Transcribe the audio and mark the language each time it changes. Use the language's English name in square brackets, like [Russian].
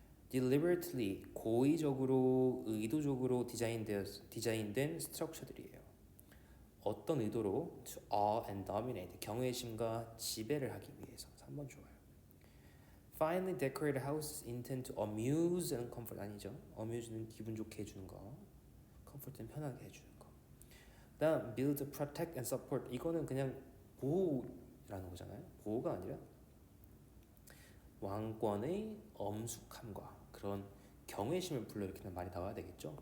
[Korean] deliberately, 고의적으로, 의도적으로 디자인된 스트럭처들이에요. 어떤 의도로? [English] to awe and dominate. [Korean] 경외심과 지배를 하기 위해서. 3번 좋아요. [English] Finely decorated houses intend to amuse and comfort. [Korean] 아니죠. amuse는 기분 좋게 해주는 거. comfort는 편하게 해주는 거. [English] 다음 build, protect and support. [Korean] 이거는 그냥 보호라는 거잖아요. 보호가 아니라 왕권의 엄숙함과 그런 경외심을 불러일으키는 말이 나와야 되겠죠.